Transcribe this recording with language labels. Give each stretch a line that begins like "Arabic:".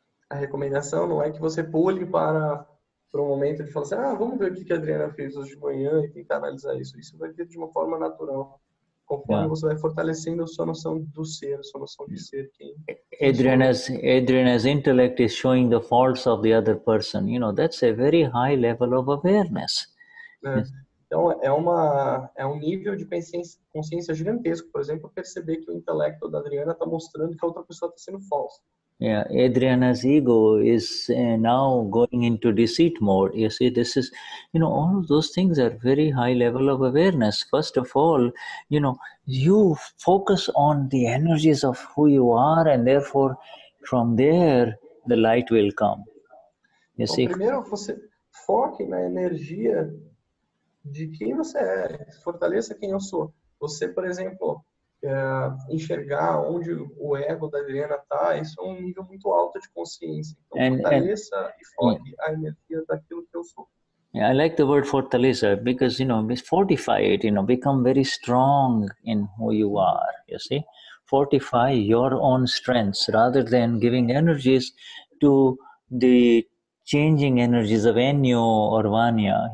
Portuguese: A recomendação não é que você pule para um momento de falar assim, vamos ver o que a Adriana fez hoje de manhã e tentar analisar isso. Isso vai vir de uma forma natural. Conforme você vai fortalecendo a sua noção do ser, a sua noção de ser.
English: Adriana's intellect is showing the faults of the other person. That's a very high level of awareness.
Portuguese: Então, é um nível de consciência gigantesco. Por exemplo, perceber que o intelecto da Adriana está mostrando que a outra pessoa está sendo falsa.
English: Yeah, Adriana's ego is now going into deceit mode. You see, this is, all of those things are very high level of awareness. First of all, you focus on the energies of who you are, and therefore, from there, the light will come. You see?
Portuguese: Primeiro, você foque na energia de quem você é. Fortaleça quem eu sou. Você, por exemplo, enxergar onde o ego da Adriana está, isso é um nível muito alto de consciência. Então, fortaleça e foque a energia daquilo que eu sou.
English: Yeah, I like the word fortaleza because, fortify it, become very strong in who you are, you see. Fortify your own strengths rather than giving energies to the changing energies of Enio or Vanya.